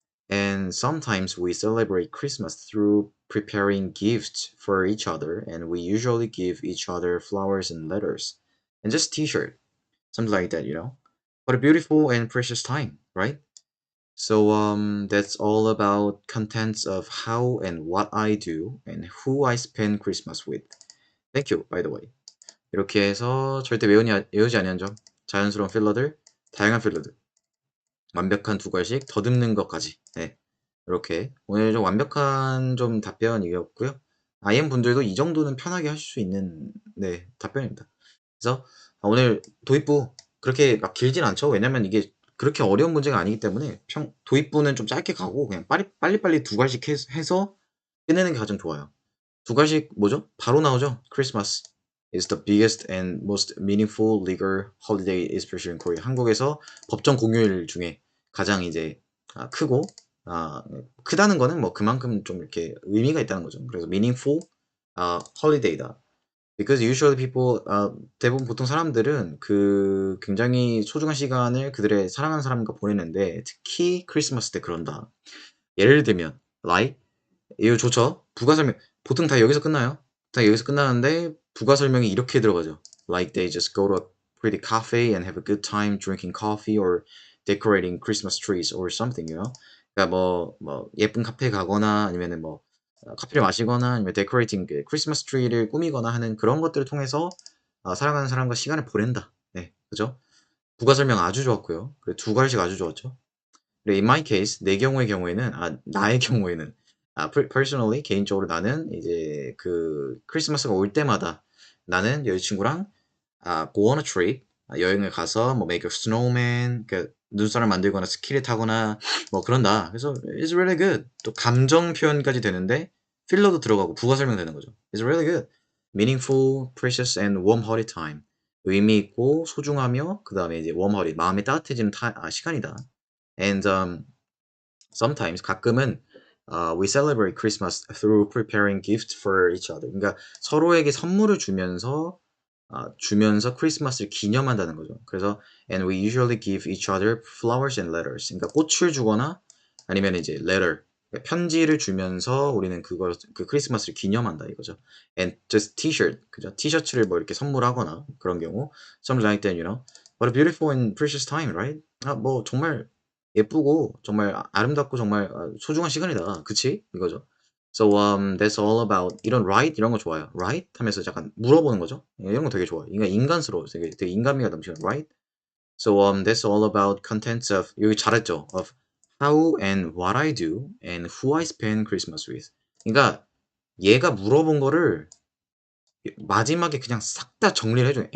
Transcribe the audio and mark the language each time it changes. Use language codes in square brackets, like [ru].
[en] And sometimes we celebrate Christmas through preparing gifts for each other, and we usually give each other flowers and letters, and just T-shirt, something like that, you know. What a beautiful and precious time, right? So that's all about contents of how and what I do and who I spend Christmas with. Thank you, by the way. [ko] 이렇게 해서 절대 외우지 아니한 점, 자연스러운 필러들, 다양한 필러들, 완벽한 두 글씩 더듬는 것까지. 네. 이렇게 오늘 좀 완벽한 좀 답변이었고요. IM 분들도 이 정도는 편하게 하실 수 있는 네, 답변입니다. 그래서 오늘 도입부 그렇게 막 길진 않죠. 왜냐면 이게 그렇게 어려운 문제가 아니기 때문에 도입부는 좀 짧게 가고 그냥 빨리빨리 두 가지씩 해서 끝내는 게 가장 좋아요. 두 가지씩 뭐죠? 바로 나오죠. [en] Christmas is the biggest and most meaningful legal holiday especially in Korea. [ko] 한국에서 법정 공휴일 중에 가장 이제 크고 크다는 거는 뭐 그만큼 좀 이렇게 의미가 있다는 거죠. 그래서 [en] meaningful holiday [ko] 다. [en] Because usually people [ko] 대부분 보통 사람들은 그 굉장히 소중한 시간을 그들의 사랑하는 사람과 보내는데 특히 크리스마스 때 그런다. 예를 들면 like 이거 좋죠? 부가 설명 보통 다 여기서 끝나요. 다 여기서 끝나는데 부가 설명이 이렇게 들어가죠. [en] Like they just go to a pretty cafe and have a good time drinking coffee or decorating Christmas trees or something, you know? [ko] 그러니까 뭐 예쁜 카페 가거나 아니면은 뭐 커피를 마시거나 아니면 데코레이팅 그 크리스마스 트리를 꾸미거나 하는 그런 것들을 통해서 사랑하는 사람과 시간을 보낸다. 네, 그죠? 부가 설명 아주 좋았고요. 그리고 두 갈식 아주 좋았죠. 그리고 [en] in my case [ko] 내 경우에는 나의 경우에는 [en] personally [ko] 개인적으로 나는 이제 그 크리스마스가 올 때마다 나는 여자친구랑 [en] go on a trip [ko] 여행을 가서 뭐 [en] make a snowman [ko] 그 눈사람 만들거나 스키를 타거나 뭐 그런다. 그래서 [en] it's really good. [ko] 또 감정 표현까지 되는데 필러도 들어가고 부가 설명되는 거죠. [en] It's really good. Meaningful, precious and warm-hearted time. [ko] 의미 있고 소중하며 그 다음에 이제 warm-hearted 마음이 따뜻해지는 시간이다. [en] And sometimes [ko] 가끔은 [en] we celebrate Christmas through preparing gifts for each other. [ko] 그러니까 서로에게 선물을 주면서 크리스마스를 기념한다는 거죠. 그래서 [en] and we usually give each other flowers and letters. [ko] 그러니까 꽃을 주거나 아니면 이제 letter 그러니까 편지를 주면서 우리는 그 크리스마스를 기념한다 이거죠. [en] And just t-shirt [ko] 그죠? 티셔츠를 뭐 이렇게 선물하거나 그런 경우 [en] something like that, you know. What a beautiful and precious time, right? [ko] 뭐 정말 예쁘고 정말 아름답고 정말 소중한 시간이다. 그치? 이거죠. [en] So that's all about [ko] 이런 [en] right [ko] 이런 거 좋아요. right 하면서 약간 물어보는 거죠. 이런 거 되게 좋아요. 인간스러워. 되게 인간미가 넘치는 right. [en] So that's all about contents of [ko] 여기 잘했죠. [en] Of how and what I do and who I spend Christmas with. [ko] 그러니까 얘가 물어본 거를 마지막에 그냥 싹 다 정리를 해줘요.